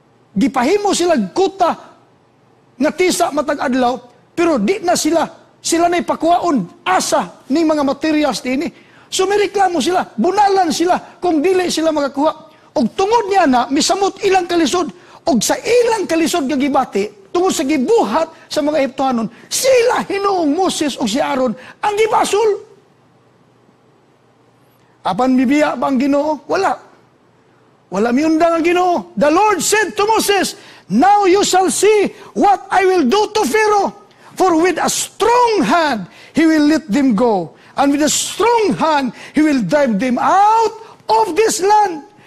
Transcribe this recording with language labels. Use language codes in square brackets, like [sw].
[ceb] Gipahimo sila kuta nga tisa matag adlaw pero di na sila na'y pakuwaon asa ning mga materials din. So may reklamo sila, bunalan sila kung dili sila makakuha. Og tungod niya na, misamot ilang kalisod. Og sa ilang kalisod nga gibati, tungod sa gibuhat sa mga Ehiptohanon, sila hinuong Moses o si Aaron ang gibasol. Apan bibiya ba ang Ginoo? Wala. Wala miundang ang Ginoo. [en] The Lord said to Moses, Now you shall see what I will do to Pharaoh. For with a strong hand, he will let them go. And with a strong hand, he will drive them out of this land.